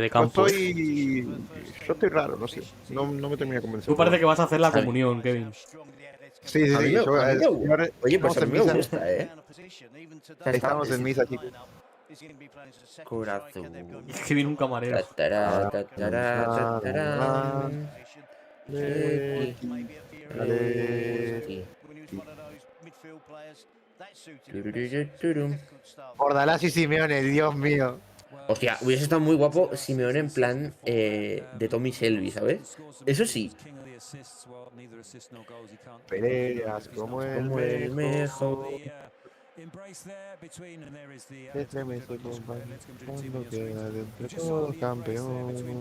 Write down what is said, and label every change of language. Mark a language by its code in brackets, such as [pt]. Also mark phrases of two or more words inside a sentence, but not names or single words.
[es] Yo campo. yo estoy raro, no sé. No me termina de convencer. Tú parece que vas a hacer la comunión, Kevin. Sí, sí, A mí sí. me- yo- a mí me yo- gusta. Oye, pues estamos a en mí me misa. gusta, ¿eh? Estamos en misa, chicos. Corazón. Y es Kevin un camarero. Tatará, tatará, tatará. Leti. Tururururum. Bordalás y Simeone, Dios mío. Hostia, hubiese estado muy guapo Simeone en plan de Tommy Shelby, ¿sabes? Eso sí. Peleas como Como el mejor. Estremece, compadre, cuando queda de entre todos campeón.